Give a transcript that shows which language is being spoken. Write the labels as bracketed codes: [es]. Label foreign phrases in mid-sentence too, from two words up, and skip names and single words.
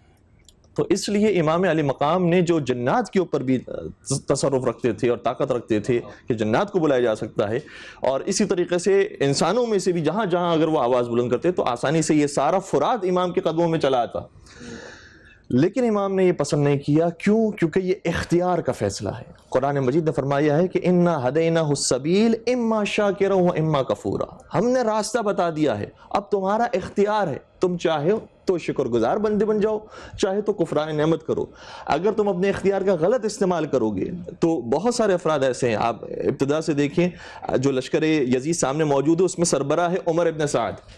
[ur] تو اس لیے امام علی مقام نے جو جنات کے اوپر بھی تصرف رکھتے تھے اور طاقت رکھتے تھے کہ جنات کو بلایا جا سکتا ہے، اور اسی طریقے سے انسانوں میں سے بھی جہاں جہاں اگر وہ آواز بلند کرتے تو آسانی سے یہ سارا فرات امام کے قدموں میں چلا آتا، لیکن امام نے یہ پسند نہیں کیا۔ کیوں؟ کیونکہ یہ اختیار کا فیصلہ ہے۔ قرآن مجید نے فرمایا ہے کہ [ar] انا ہدیناہ السبیل اما شاکرا و اما کفورا، [ur] ہم نے راستہ بتا دیا ہے، اب تمہارا اختیار ہے، تم چاہے تو شکر گزار بندے بن جاؤ، چاہے تو کفران نعمت کرو۔ اگر تم اپنے اختیار کا غلط استعمال کرو گے تو بہت سارے افراد ایسے ہیں، آپ ابتدا سے دیکھیں جو لشکر یزید سامنے موجود ہے اس میں سربراہ ہے عمر ابن سعد۔